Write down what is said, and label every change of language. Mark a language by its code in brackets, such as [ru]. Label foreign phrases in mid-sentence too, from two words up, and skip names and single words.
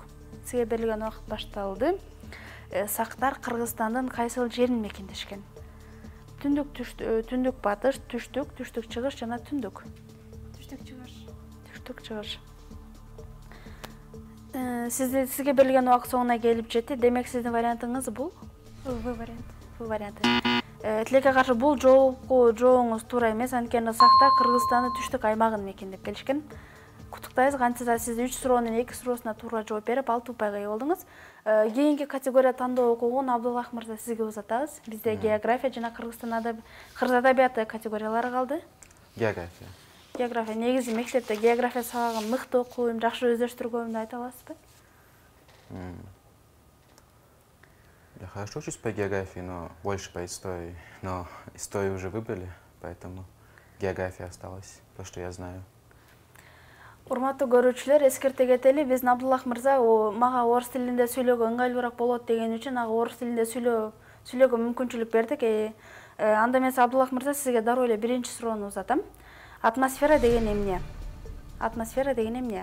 [ky] Сизге берилген убакыт башталды. Сактар Кыргызстандын кайсыл жерин мекендешкен? Түндүк батыш, түштүк чыгыш жана түндүк. Түштүк чыгыш. Түштүк чыгыш. Сизге берилген убакыт соңуна келип жетти. Демек сиздин вариантыңыз бул? В варианты. В варианты. Тилекке каршы бул жообуңуз туура эмес. Анткени сактар Кыргызстандын түштүк аймагын мекендеп келишкен. Куттуктайбыз. Кантса сиз 3 суроонун 2 суроосуна туура жооп берип, 6 упайга ээ болдуңуз. Кийинки категория тандоо окугун Абдуллах мырза сизге узатабыз. Бизде география жана кыргыз адабияты категориялары калды. География. География. Негизи мектепте география сабагын мыкты окуйм, жакшы өздөштүргөнүмдү айта аласызбы? [ru] Я хорошо учусь по географии, но больше по истории. Но историю уже выбрали, поэтому география осталась, то, что я знаю. [ky] Урматтуу көрүүчүлөр, эскерте кетели, биздин Абдуллах мырза мага орус тилинде сүйлөөгө ыңгайлуураак болот деген үчүн ага орус тилинде сүйлөөгө мүмкүнчүлүк бердик. Анда эмесе Абдуллах мырза сизге дароо эле биринчи суроону узатам. Атмосфера деген эмне? Атмосфера деген эмне?